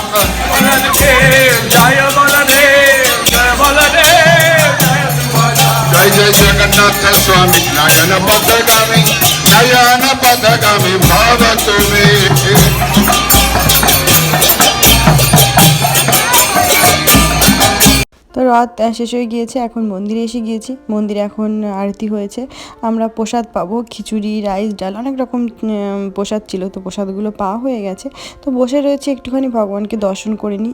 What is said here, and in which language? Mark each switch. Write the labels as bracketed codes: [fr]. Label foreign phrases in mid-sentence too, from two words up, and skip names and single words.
[sa] जय बलदेव जय बलदेव जय जय जगन्नाथ स्वामी नयन पथगामी भव तुम्हें। [bn] তো রথ শেষ হয়ে গিয়েছে, এখন মন্দিরে এসে গিয়েছি। মন্দিরে এখন আরতি হয়েছে, আমরা প্রসাদ পাবো, খিচুড়ি, রাইস, ডাল, অনেক রকম প্রসাদ ছিল। তো প্রসাদগুলো পাওয়া হয়ে গেছে, তো বসে রয়েছে একটুখানি ভগবানকে দর্শন করে নিই।